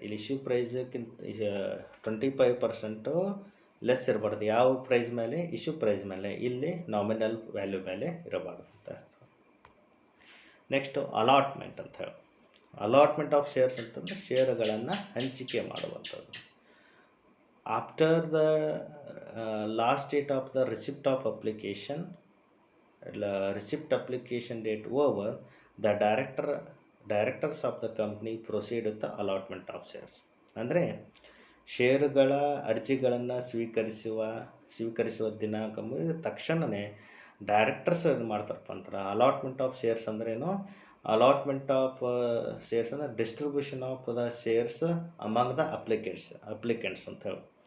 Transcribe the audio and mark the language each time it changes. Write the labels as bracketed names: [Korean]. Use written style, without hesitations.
[Kannada] ಇಲ್ಲಿ issue ಪ್ರೈಸ್ಗಿಂತ 25% less ಇರಬಾರ್ದು. ಯಾವ ಪ್ರೈಸ್ ಮೇಲೆ? ಇಶ್ಯೂ ಪ್ರೈಸ್ ಮೇಲೆ. ಇಲ್ಲಿ ನಾಮಿನಲ್ ವ್ಯಾಲ್ಯೂ ಮೇಲೆ ಇರಬಾರ್ದು ಅಂತ. ನೆಕ್ಸ್ಟು ಅಲಾಟ್ಮೆಂಟ್ ಅಂತ ಹೇಳಿ. ಅಲಾಟ್ಮೆಂಟ್ ಆಫ್ ಶೇರ್ಸ್ ಅಂತಂದರೆ ಶೇರುಗಳನ್ನು ಹಂಚಿಕೆ ಮಾಡುವಂಥದ್ದು. [English] After the last date of the receipt of application, receipt application date over, the directors of the company proceed with the allotment of shares. [Kannada] ಅಂದರೆ ಷೇರುಗಳ ಅರ್ಜಿಗಳನ್ನು ಸ್ವೀಕರಿಸುವ ದಿನಾಂಕ ಮುಗಿದ ತಕ್ಷಣವೇ ಡೈರೆಕ್ಟರ್ಸ್ ಏನು ಮಾಡ್ತಾರಪ್ಪ ಅಂತಾರೆ ಅಲಾಟ್ಮೆಂಟ್ ಆಫ್ ಶೇರ್ಸ್. ಅಂದ್ರೇನು? [English] allotment of shares [Kannada] ಅಂದರೆ [English] distribution of the shares among the applicants [Kannada] ಅಂತ ಹೇಳಿ.